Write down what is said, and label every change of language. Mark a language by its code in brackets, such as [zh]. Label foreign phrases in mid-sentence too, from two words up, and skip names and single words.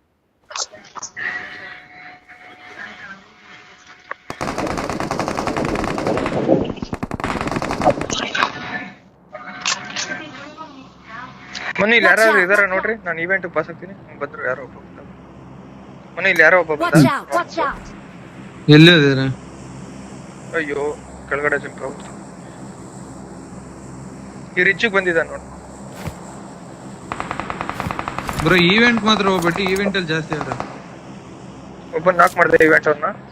[kn] ಮನೆ ಇಲ್ಲಿ ಯಾರು ಇದಾರ ನೋಡ್ರಿ, ನಾನು ಇವೆಂಟ್ ಪಾಸ್ ಆಗ್ತೀನಿ. ಬಂದ್ರು ಯಾರೋ ಒಬ್ಬ ಬಂದ. ಮನೆ ಇಲ್ಲಿ ಯಾರೋ ಒಬ್ಬ ಬಂದ. [en] Watch out. Watch out. [kn] ಎಲ್ಲೇ ಇದಾರೆ? ಅಯ್ಯೋ ಕೆಳಗಡೆ ಜಂಪ್ ಹೋಗ್ತು. ಈ ರಿಚ್ಚಿಗೆ ಬಂದಿದ್ದಾನೆ ನೋಡಿ. ಬ್ರೋ ಈವೆಂಟ್ ಮಾತ್ರ ಹೋಗ್ಬಿಟ್ಟು, ಈವೆಂಟ್ ಅಲ್ಲಿ ಜಾಸ್ತಿ ಅವ್ರೆ. ಒಬ್ಬ ನಾಕ್ ಮಾಡಿದೆ ಇವೆಂಟ್ ಅವ್ರನ್ನ.